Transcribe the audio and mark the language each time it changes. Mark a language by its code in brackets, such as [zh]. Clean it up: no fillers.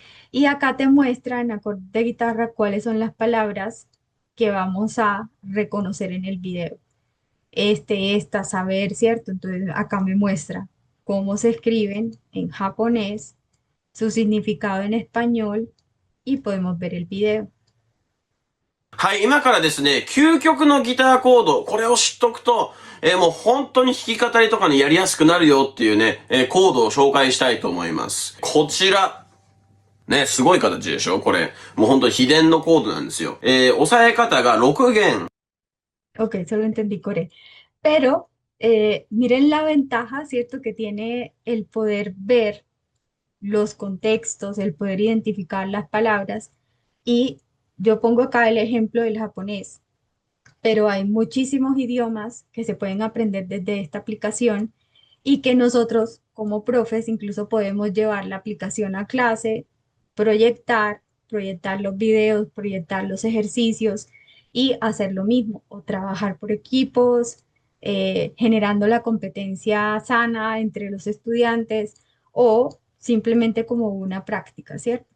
[es] Y acá te muestra en acorde de guitarra cuáles son las palabras que vamos a reconocer en el video. Esta, saber, ¿cierto? Entonces acá me muestra cómo se escriben en japonés, su significado en español y podemos ver el video. [ja] はい、今からですね、究極のギターコード、これを知っとくと、もう本当に弾き語りとかにやりやすくなるよっていうね、コードを紹介したいと思います。こちら。ね、すごい形でしょこれ。もう本当に秘伝のコードなんですよ。押さえ方が6弦。 [es] Ok, solo entendí Core. Pero miren la ventaja, ¿cierto? Que tiene el poder ver los contextos, el poder identificar las palabras. Y yo pongo acá el ejemplo del japonés, pero hay muchísimos idiomas que se pueden aprender desde esta aplicación y que nosotros como profes incluso podemos llevar la aplicación a clase, proyectar los videos, proyectar los ejercicios y hacer lo mismo o trabajar por equipos, generando la competencia sana entre los estudiantes o simplemente como una práctica, ¿cierto?